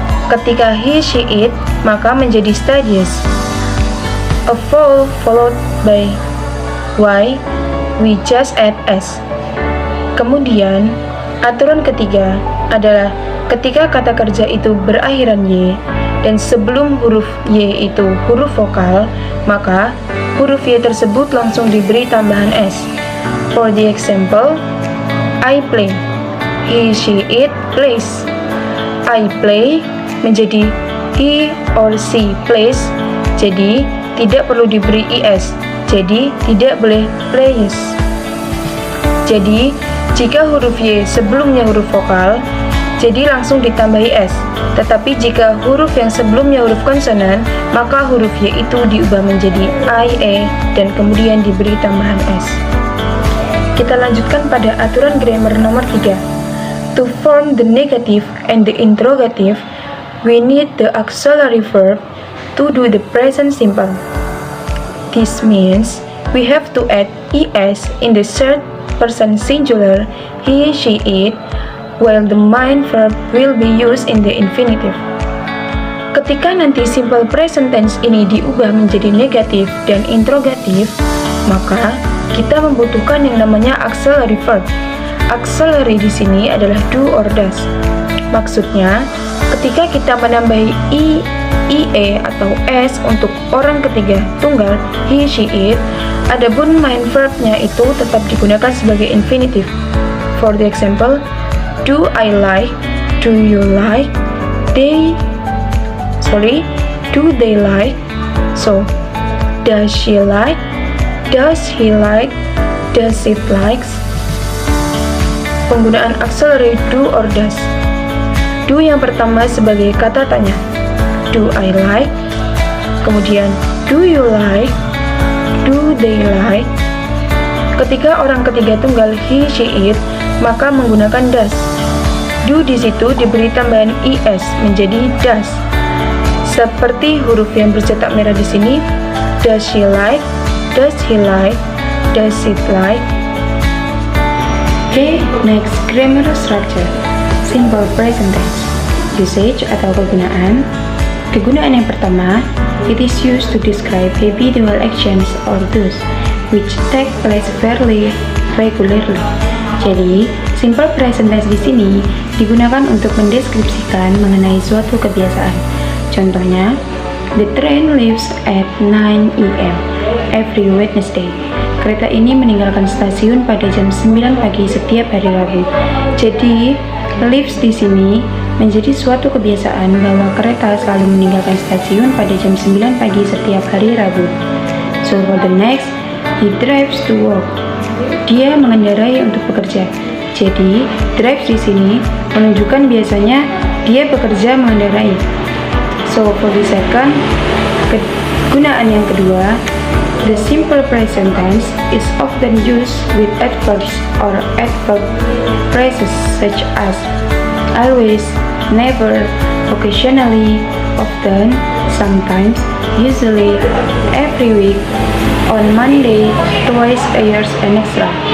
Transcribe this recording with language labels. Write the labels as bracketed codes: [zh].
[id] Ketika [en] he, she, it, [id] maka menjadi [en] studies. A vowel followed by y, we just add s. [id] Kemudian, aturan ketiga adalah ketika kata kerja itu berakhiran y dan sebelum huruf y itu huruf vokal, maka huruf y tersebut langsung diberi tambahan s. [en] For the example, I play, he, she, it plays. I play [id] menjadi [en] he or she plays, [id] jadi tidak perlu diberi es, jadi tidak boleh plays. Jadi, jika huruf y sebelumnya huruf vokal, jadi langsung ditambahi s. Tetapi jika huruf yang sebelumnya huruf konsonan, maka huruf y itu diubah menjadi ia dan kemudian diberi tambahan s. Kita lanjutkan pada aturan grammar nomor 3. [en] To form the negative and the interrogative, we need the auxiliary verb to do the present simple. This means we have to add es in the third person singular he, she, it, while the main verb will be used in the infinitive. [id] Ketika nanti simple present tense ini diubah menjadi negatif dan interrogatif, maka kita membutuhkan yang namanya auxiliary verb. Auxiliary di sini adalah do or does. Maksudnya, ketika kita menambahi ie atau s untuk orang ketiga tunggal he, she, it, adapun main verbnya itu tetap digunakan sebagai infinitive. [en] For the example, do I like, do you like, do they like, so does she like, does he like, does it likes. [id] Penggunaan auxiliary do or does. Do yang pertama sebagai kata tanya, [en] do I like, [id] kemudian [en] do you like, do they like. [id] Ketika orang ketiga tunggal he, she, it, maka menggunakan does. Do di situ diberi tambahan es menjadi does. Seperti huruf yang bercetak merah di sini, [en] does she like, does he like, does it like. Okay, next grammar structure. Simple present tense. Usage [id] atau kegunaan. Kegunaan yang pertama, [en] it is used to describe habitual actions or do's which take place fairly regularly. [id] Jadi, simple present tense di sini digunakan untuk mendeskripsikan mengenai suatu kebiasaan. Contohnya, [en] the train leaves at 9 a.m. every Wednesday. [id] Kereta ini meninggalkan stasiun pada jam 9 pagi setiap hari Rabu. Jadi, leaves di sini menjadi suatu kebiasaan bahwa kereta selalu meninggalkan stasiun pada jam 9 pagi setiap hari Rabu. [en] So for the next, he drives to work. [id] Dia mengendarai untuk bekerja. Jadi, drive di sini menunjukkan biasanya dia bekerja mengendarai. [en] So for the second, [id] kegunaan yang kedua, [en] the simple present tense is often used with adverbs or adverb phrases such as always, never, occasionally, often, sometimes, usually, every week, on Monday, twice a year, and extra.